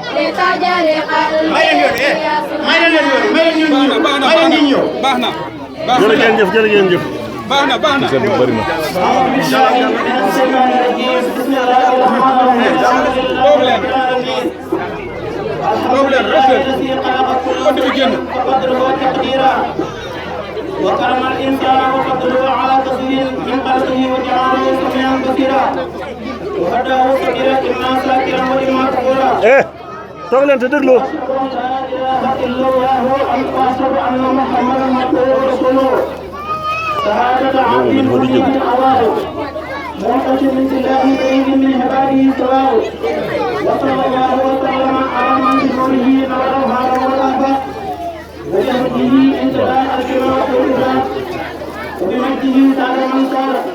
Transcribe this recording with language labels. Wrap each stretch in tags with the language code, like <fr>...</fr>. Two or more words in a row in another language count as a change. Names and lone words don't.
<wo>jërëjëf baax na bari na</wo> <ar>وكرم الإنسان وفضله على تصوير من خلقه وجعله سميعا بصيرا وهداه سبيلا إما شاكرا وإما كفورا.</ar> <wo>toog leen te déglu.</wo> <ar>لا إله إلا الله وأشهد أن محمدا عبده ورسوله. شهادة عبد من الله معتصم بالله بعيد من عباده سواء. وصلى الله وسلم على من بنوره نور الهار والأهبة وجهده انتهاء الكرام والإكرام وبمجده سار من سار</ar>